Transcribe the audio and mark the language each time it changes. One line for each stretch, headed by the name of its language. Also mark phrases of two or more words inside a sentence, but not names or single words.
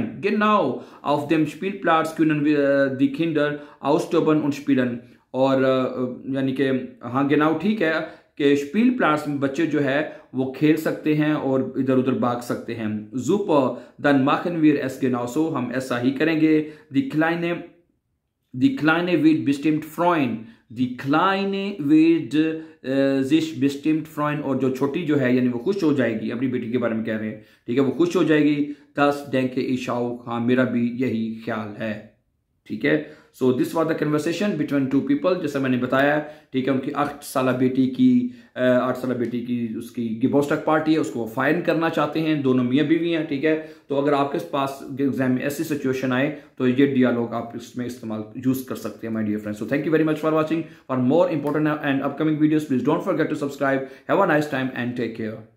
German: genau auf dem Spielplatz können wir die Kinder austoben und spielen,
Hindi: और यानी कि हाँ genau ठीक है कि स्पील प्लाट्स में बच्चे जो है वो खेल सकते हैं और इधर उधर भाग सकते हैं।
German: super dann machen wir es genauso,
Hindi: हम ऐसा ही करेंगे।
German: die Kleine wird bestimmt freuen, die Kleine wird sich bestimmt freuen,
Hindi: और जो छोटी जो है यानी वो खुश हो जाएगी, अपनी बेटी के बारे में कह रहे हैं, ठीक है, वो खुश हो जाएगी।
German: das denke ich auch,
Hindi: हाँ मेरा भी यही ख्याल है, ठीक है।
English: so this was the conversation between two people,
Hindi: जैसा मैंने बताया, ठीक है। उनकी 8 साल बेटी की उसकी गिबोस्टक पार्टी है, उसको फाइन करना चाहते हैं, दोनों मियाँ बीवी हैं, ठीक है। तो अगर आपके पास एग्जाम में ऐसी सिचुएशन आए तो ये डियालॉग आप इसमें इस्तेमाल यूज कर सकते हैं,
English: my dear friends. so thank you very much for watching. For more important and upcoming videos please don't forget to subscribe. have a nice time and take care.